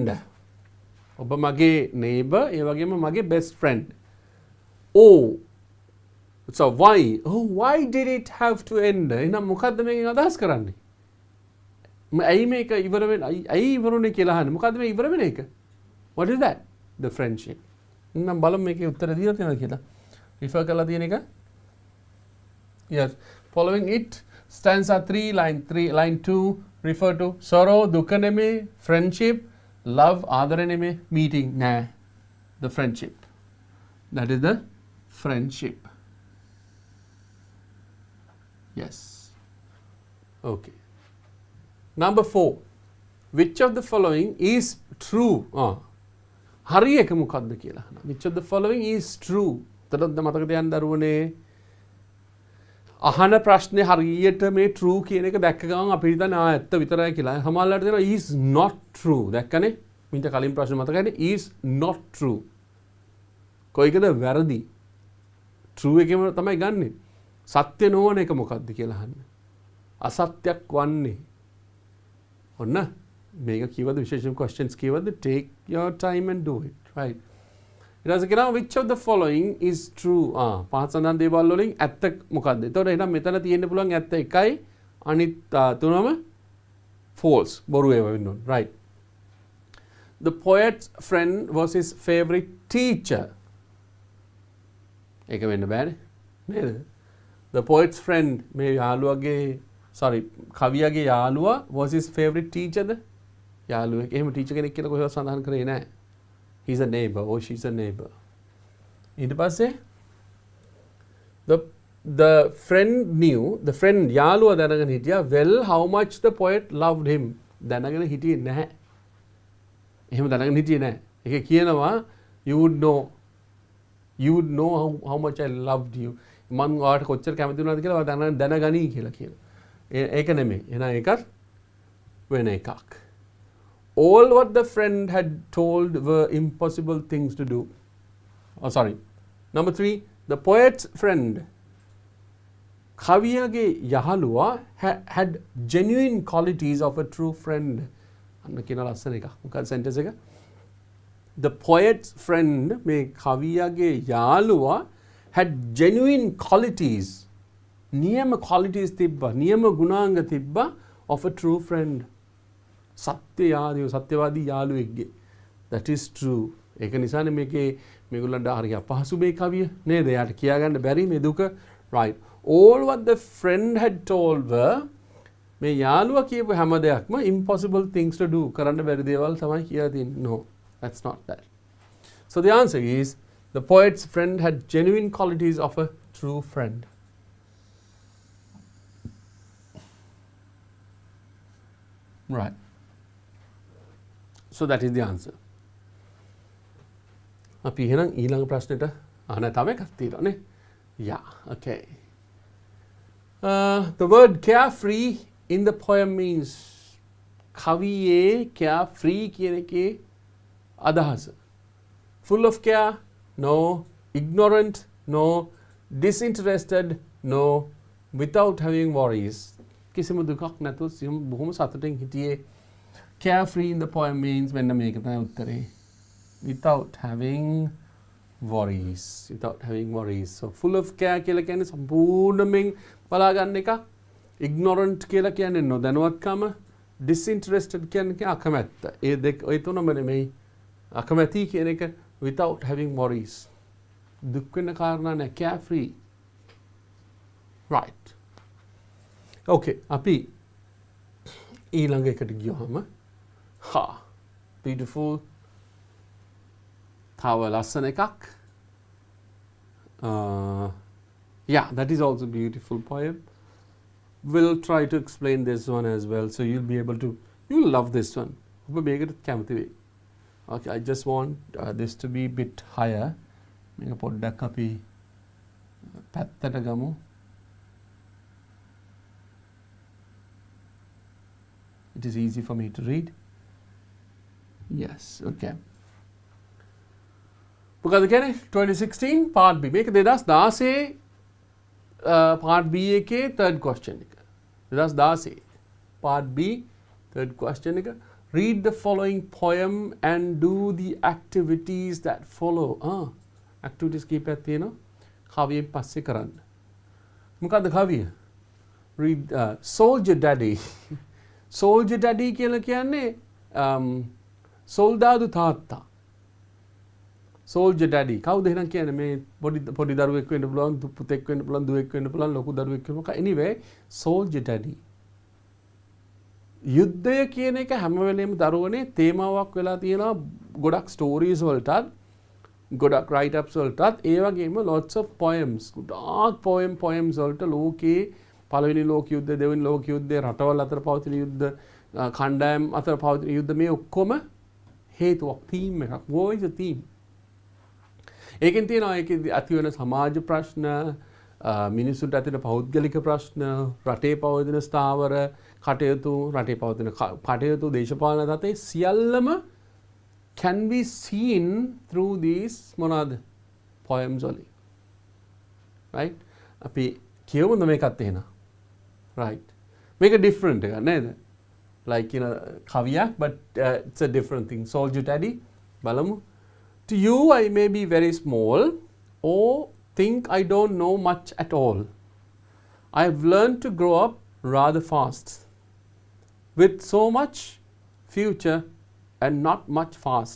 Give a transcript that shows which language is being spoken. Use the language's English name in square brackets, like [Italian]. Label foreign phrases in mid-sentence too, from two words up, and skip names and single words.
[Sinhala] ඔබ මගේ neighbor ඒ වගේම මගේ [English] best friend. Oh. So why? Oh, why did it have to end? [Sinhala] එහෙනම් මොකද්ද මේකෙන් අදහස් කරන්නේ? ඇයි මේක ඉවර වෙන්නේ? ඇයි ඉවරුනේ කියලා අහන්නේ. මොකද්ද මේ ඉවර වෙන එක? [English] What is that? The friendship. [Sinhala] නම් බලමු මේකේ උත්තර දීලා තියෙනවද කියලා. refer කරලා තියෙන එක. [English] Yes. Following it stanza 3 line 2 refer to sorrow [Sinhala] දුක නෙමේ [English] friendship love [Sinhala] ආදර නෙමේ [English] meeting nah the friendship that is the friendship yes okay number 4 which of the following is true [Sinhala] හරි එක මොකක්ද කියලා [English] which of the following is true [Sinhala] තදද මතක තියන්න දරුවනේ අහන ප්‍රශ්නේ හරියට මේ true කියන එක දැක්ක ගමන් අපි හිතන්නේ ඇත්ත විතරයි කියලා. සමහරවිට දෙනවා [English] is not true. [Sinhala] දැක්කනේ? මින්ට කලින් ප්‍රශ්න මතකයිනේ [English] is not true. [Sinhala] කොයිකද වැරදි? true එකේම තමයි ගන්නෙ. සත්‍ය නොවන එක මොකක්ද කියලා අහන්නේ. අසත්‍යක් වන්නේ. ඔන්න මේක කීවද විශේෂම questions කීවද? [English] Take your time and do it. Right. [Sinhala] ඊට පස්සේ කියනවා [English] which of the following is true [Sinhala] පහත් සඳහන් දේවල් වලින් ඇත්ත මොකද්ද? එතකොට එහෙනම් මෙතන තියෙන්න පුළුවන් ඇත්ත එකයි අනිත් තුනම false බොරු ඒවා වෙන්න ඕන. [English] Right. The poet's friend was his favorite teacher. [Sinhala] ඒක වෙන්න බෑනේ. නේද? [English] The poet's friend [Sinhala] මේ යාළුවගේ කවියාගේ යාළුවා [English] was his favorite teacherද? [Sinhala] යාළුවෙක්. එහෙම ටීචර් කෙනෙක් කියලා කොහෙවත් සඳහන් කරේ නැහැ. [English] He's a neighbor or she's a neighbor. [Sinhala] ඊට පස්සේ [English] the friend knew the friend [Sinhala] යාළුවා දැනගෙන හිටියා [English] well how much the poet loved him [Sinhala] දැනගෙන හිටියේ නැහැ. එහෙම දැනගෙන හිටියේ නැහැ. ඒක කියනවා [English] you would know how much I loved you. [Sinhala] මම ඔයාලට කොච්චර කැමති වුණාද කියලා ඔයා දැනගනී කියලා කියනවා. ඒක නෙමෙයි. එහෙනම් ඒකත් වෙන එකක්. [English] All what the friend had told were impossible things to do. Number 3, the poet's friend [Sinhala] කවියාගේ යහළුවා [English] had genuine qualities of a true friend. [Sinhala] අන්න කියන ලස්සන එක. මොකක්ද sentence එක? [English] The poet's friend [Sinhala] මේ කවියාගේ යාළුවා [English] had genuine qualities. [Sinhala] නියම qualities තිබ්බා. නියම ගුණාංග තිබ්බා [English] of a true friend. [Sinhala] සත්‍යවාදී යාළුවෙක්ගේ. [English] That is true. [Sinhala] ඒක නිසානේ මේකේ මේගොල්ලන්ට හරිය අපහසු මේ කවිය නේද? එයාට කියාගන්න බැරි මේ දුක. [English] Right. All what the friend had told were [Sinhala] මේ යාළුවා කියපු හැම දෙයක්ම [English] impossible things to do [Sinhala] කරන්න බැරි දේවල් තමයි කියලා තියෙන්නේ. [English] No, that's not that. So the answer is the poet's friend had genuine qualities of a true friend. Right. So that is the answer. [Sinhala] අපි එහෙනම් ඊළඟ ප්‍රශ්නෙට තව එකක් තියෙනවා නේ. [English] Yeah, okay. The word carefree in the poem means [Sinhala] කවියේ carefree කියන එකේ අදහස. [English] Full of care? No. Ignorant? No. Disinterested? No. Without having worries? [Sinhala] කිසිම දුකක් නැතුව බොහොම සතුටින් හිටියේ. [English] Carefree in the poem means [Sinhala] මෙන්න මේක තමයි උත්තරේ. [English] Without having worries. Without having worries. [Sinhala] So full of care කියලා කියන්නේ සම්පූර්ණයෙන් බලා ගන්න එක. Ignorant කියලා කියන්නේ නොදැනුවත්කම. Disinterested කියන්නේ අකමැත්ත. ඒ දෙක ඔය තුනම නෙමෙයි. අකමැති කියන එක [English] without having worries. [Sinhala] දුක් වෙන කාරණා නැහැ. Carefree. Right. [English] Okay. අපි ඊළඟ එකට ගියොම beautiful. [Sinhala] තව ලස්සන එකක්. [English] Yeah, that is also a beautiful poem. We'll try to explain this one as well, so you'll be able to, you'll love this one. [Sinhala] ඔබ මේකට කැමති වෙයි. [English] Okay, I just want this to be a bit higher. [Sinhala] මේක පොඩ්ඩක් අපි පැත්තට ගමු. [English] It is easy for me to read. Yes, [Sinhala] okay. මොකද කියන්නේ 2016 part B. මේක 2016 part B එකේ [English] third question [Sinhala] එක. 2016 part B [English] third question [Sinhala] එක. [English] Read the following poem and do the activities that follow. [Sinhala] Activities කීපයක් තියෙනවා. කවියෙන් පස්සේ කරන්න. මොකද්ද කවිය? [English] Read Soldier Daddy. [Sinhala] Soldier Daddy කියලා කියන්නේ සොල්දාදු තාත්තා. [English] Soldier Daddy. [Sinhala] කවුද එහෙනම් කියන්නේ මේ පොඩි දරුවෙක් වෙන්න පුළුවන්, පුතෙක් වෙන්න පුළුවන්, දුවෙක් වෙන්න පුළුවන්, ලොකු දරුවෙක් වෙන්න පුළුවන්. [English] Anyway, Soldier Daddy. [Sinhala] යුද්ධය කියන එක හැම වෙලේම දරුවනේ තේමාවක් වෙලා තියෙනවා ගොඩක් ස්ටෝරීස් වලටත්, ගොඩක් [English] write ups [Sinhala] වලටත්, ඒ වගේම [English] lots of poems. [Sinhala] ගොඩාක් poems වලට ලෝකේ පළවෙනි ලෝක යුද්ධය, දෙවෙනි ලෝක යුද්ධය, රටවල් අතර පවතින යුද්ධ, කණ්ඩායම් අතර පවතින යුද්ධ මේ ඔක්කොම හේතුවක්, theme එකක්. [English] War is a theme. [Sinhala] ඒකෙන් තියෙනවා ඒකේ ඇති වෙන සමාජ ප්‍රශ්න, මිනිසුන්ට ඇති වෙන පෞද්ගලික ප්‍රශ්න, රටේ පවතින ස්ථාවර කටයුතු, රටේ පවතින කටයුතු, දේශපාලන තත්ත්වයේ සියල්ලම [English] can be seen through these [Sinhala] මොනවාද poems වලින්. Right? අපි කියවමු මේකත් එහෙනම්. [English] Right. Make a different [Sinhala] එකක් නේද? [English] Like කවියක්, but it's a different thing. [Sinhala] Soldier Daddy බලමු. [English] To you, I may be very small or think I don't know much at all. I have learned to grow up rather fast, with so much future and not much fast.